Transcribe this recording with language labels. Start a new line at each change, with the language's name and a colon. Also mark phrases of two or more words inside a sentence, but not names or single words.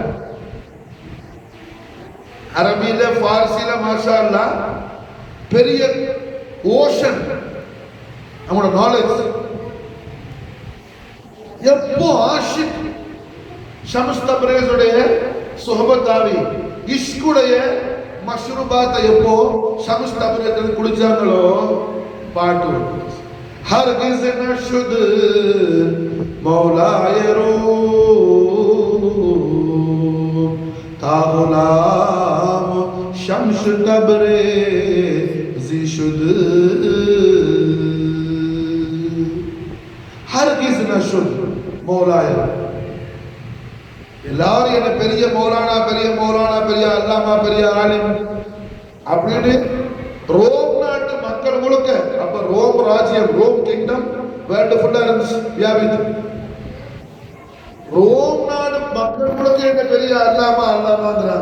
Tamil: அரபியில ஃபார்சில
Arabic: ماشاء الله
Tamil: பெரிய ஓஷன் நம்மளோட நாலேஜ். எப்போ ஆஷிக் ஷம்ஸ் தப்ரீஸுடைய சுஹபத்தாவி இஷ்குடைய மஷ்ரூபாத்தை எப்போ ஷம்ஸ் தப்ரீஸ் குடிச்சாங்களோ பாட்டு வருது.
Persian: هرگز نه شد مولای روم تا غلام شمس تبریزی شد. هرگز نه شد مولای.
Tamil: எல்லாரும் என்ன பெரிய மௌலானா பெரிய மௌலானா பெரிய அல்லாமா பெரிய ஆலிம் அப்படின்னு ரோம் நாட்டு மக்கள் முழுக்க, அப்ப ரோம் ராஜ்யம் ரோம்
English: kingdom world
Tamil: ஃபுல்லா இருந்துச்சு வியாபித்து. ரோம் நாடு மக்கள் முழுக்க என்ன பெரிய அல்லாமா அல்லாமாங்கிறாங்க.